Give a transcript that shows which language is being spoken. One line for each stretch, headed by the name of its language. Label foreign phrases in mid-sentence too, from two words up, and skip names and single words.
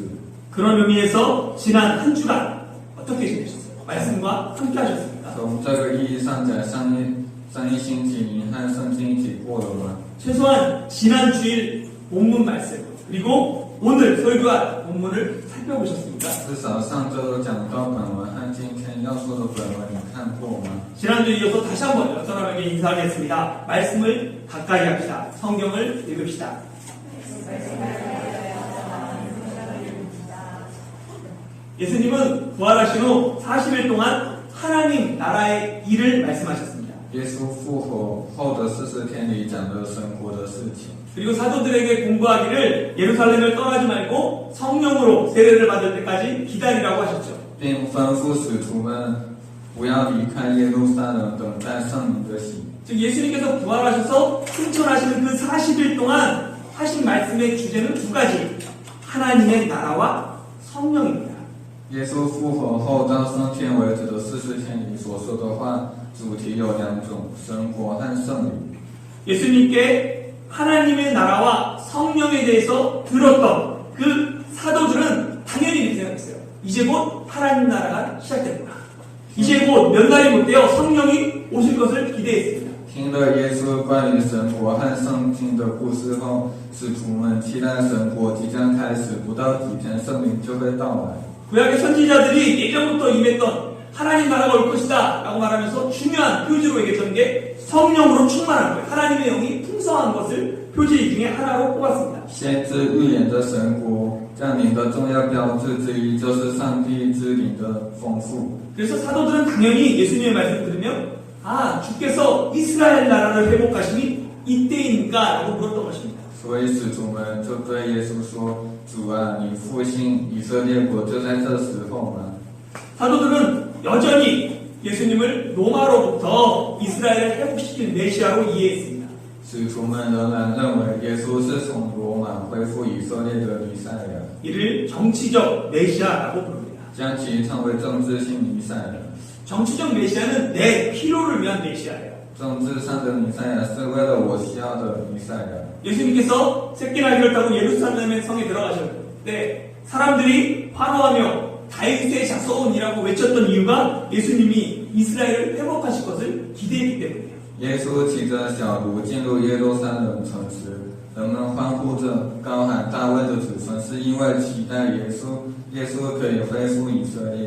Korean: 그런 의미에서 지난 한 주간 어떻게 지내셨어요? 말씀과 함께 하셨습니까?
Chinese: 从这个意义上讲，上一星期您和圣经一起过了吗？
Korean: 최소한 지난 주일 본문 말씀 그리고 오늘 설교한 본문을 살펴보셨습니까?
Chinese: 至少上周讲到本文和今天要说的本文，你看过吗？
Korean: 지난주에 이어서 다시 한번 옆 사람에게 인사하겠습니다. 말씀을 가까이 합시다. 성경을 읽읍시다. 예수님은 부활하신 후 40일 동안 하나님 나라의 일을 말씀하셨습니다.
Chinese: 耶稣复活后的40天里讲了神国的事情。
Korean: 그리고 사도들에게 공부하기를 예루살렘을 떠나지 말고 성령으로 세례를 받을 때까지 기다리라고 하셨죠.
Chinese: 并吩咐使徒们不要离开耶路撒冷，等待圣灵的洗。
Korean: 즉 예수님께서 부활하셔서 승천하시는 그 40일 동안 하신 말씀의 주제는 두 가지. 하나님의 나라와 성령입니다.
Chinese: 耶稣复活后到升天为止的40天里所说的话，主题有两种：神国和圣灵。
Korean: 예수님께 하나님의 나라와 성령에 대해서 들었던 그 사도들은 당연히 이렇게 생각했어요. 이제 곧 하나님 나라가 시작되구나. 이제 곧 몇 날이 못 되어 성령이 오실 것을 기대했습니다.
Chinese: 听了耶稣关于神国和圣经的故事后，使徒们期待神国即将开始，不到几天圣灵就会到来。
Korean: 구약의 선지자들이 예전부터 임했던 하나님 나라가 올 것이다 라고 말하면서 중요한 표지로 얘기했던 게 성령으로 충만한 거예요. 하나님의 영이 풍성한 것을 표지 중에 하나로 꼽았습니다.
Chinese: 先知预言的神国降临的重要标志之一，就是上帝之灵的丰富。
Korean: 그래서 사도들은 당연히 예수님의 말씀 들으면 아 주께서 이스라엘 나라를 회복하심이 이때인가 라고 물었던 것입니다.
Chinese: 所以使徒们就对耶稣说：“主啊，你复兴以色列国就在这时候吗？”
Korean: 사도들은 여전히 예수님을 로마로부터 이스라엘을 회복시킨 메시아로 이해했습니다.
Chinese: 使徒们仍然认为耶稣是从罗马恢复以色列的弥赛亚，
Korean: 이를 정치적 메시아라고 부릅니다.
Chinese: 将其称为政治性弥赛亚。
Korean: 정치적 메시아는 내 필요를 위한 메시아예요.
Chinese: 政治上的弥赛亚是为了我需要的弥赛亚。
Korean: 예수님께서 새끼날개를 타고 예루살렘의 성에 들어가실 때 사람들이 환호하며 다윗의 자손이라고 외쳤던 이유가 예수님이 이스라엘을 회복하실 것을 기대했기 때문이에요.
Chinese: 耶稣骑着小驴进入耶路撒冷城时，人们欢呼着高喊大卫的子孙，是因为期待耶稣可以恢复以色列。